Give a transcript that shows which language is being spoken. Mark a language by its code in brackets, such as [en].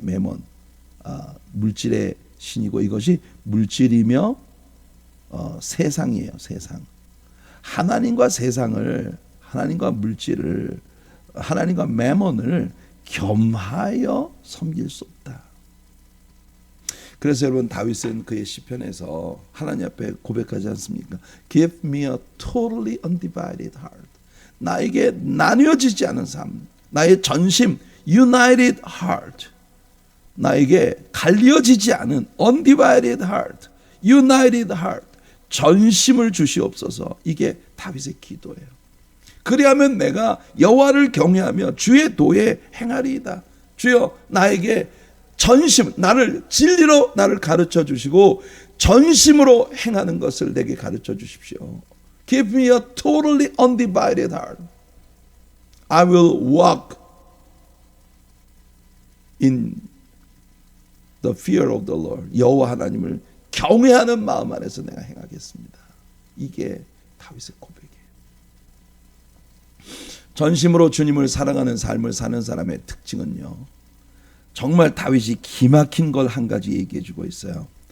[ko] 매몬, 물질의 신이고 이것이 물질이며 세상이에요. 세상. 하나님과 세상을, 하나님과 물질을, 하나님과 매몬을 겸하여 섬길 수 없다. 그래서 여러분, 다윗은 그의 시편에서 하나님 앞에 고백하지 않습니까? [en] Give me a totally undivided heart. [ko] 나에게 나뉘어지지 않은 삶, 나의 전심, [en] united heart. [ko] 나에게 갈려지지 않은 [en] undivided heart, united heart, [ko] 전심을 주시옵소서. 이게 다윗의 기도예요. 그리하면 내가 여호와를 경외하며 주의 도에 행하리이다. 주여, 나에게 전심, 나를 진리로 나를 가르쳐 주시고 전심으로 행하는 것을 내게 가르쳐 주십시오. [en] Give me a totally undivided heart. I will walk in the fear of the Lord. [ko] 여호와 하나님을 경외하는 마음 안에서 내가 행하겠습니다. 이게 다윗의 고백이에요. 전심으로 주님을 사랑하는 삶을 사는 사람의 특징은요, 정말 다윗이 기막힌 걸 한 가지 얘기해 주고 있어요.